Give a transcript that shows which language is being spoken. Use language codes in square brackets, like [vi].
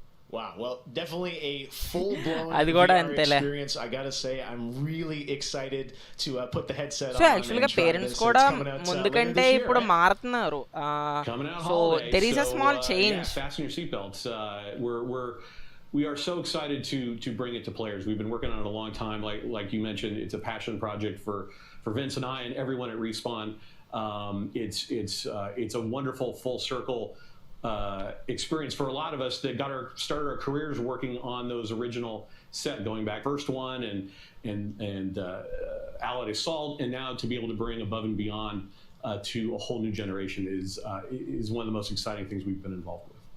[en] Wow, well, definitely a full-blown VR experience. I gotta say, I'm really excited to put the headset on. [te] So actually, parents కూడా ముందు కంటే ఇప్పుడు మారుతున్నారు. [en] So there is a small change. Yeah, fasten your seatbelts. We are so excited to bring it to players. We've been working on it a long time. Like you mentioned, it's a passion project for Vince and I and everyone at Respawn. It's a wonderful full circle experience for a lot of us that started our careers working on those original set, going back first one and Allied Assault, and now to be able to bring Above and Beyond to a whole new generation is one of the most exciting things we've been involved with.